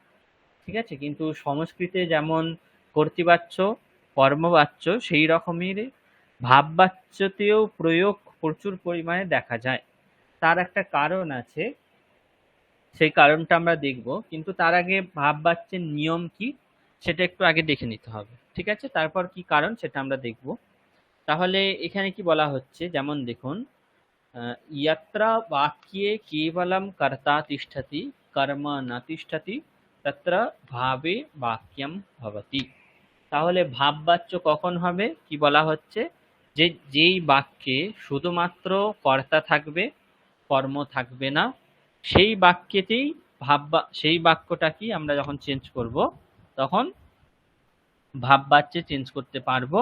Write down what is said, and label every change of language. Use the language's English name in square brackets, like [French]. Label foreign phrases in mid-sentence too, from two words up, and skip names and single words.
[Bangla] ঠিক আছে, কিন্তু সংস্কৃতে যেমন কর্তৃবাচ্য, কর্মবাচ্য, সেই রকমের ভাববাচ্যতেও প্রয়োগ প্রচুর পরিমাণে দেখা যায়। তার একটা কারণ আছে, সেই কারণটা আমরা দেখব, কিন্তু তার আগে ভাববাচ্যের নিয়ম কি সেটা একটু আগে দেখে নিতে হবে। ঠিক আছে, তারপর কি কারণ সেটা আমরা দেখব। তাহলে এখানে কি বলা হচ্ছে, যেমন দেখুন, [Sanskrit] यत्र वाक्ये केवलं कर्ता तिष्ठति कर्म न तिष्ठति तत्र ভাবে বাক্যম ভবতি। [Bangla] তাহলে ভাববাচ্য কখন হবে, কি বলা হচ্ছে, যে যেই বাক্যে শুধুমাত্র কর্তা থাকবে, কর্ম থাকবে না, সেই বাক্যেতেই সেই বাক্যটা কি আমরা যখন চেঞ্জ করব তখন ভাববাচ্যে চেঞ্জ করতে পারবো।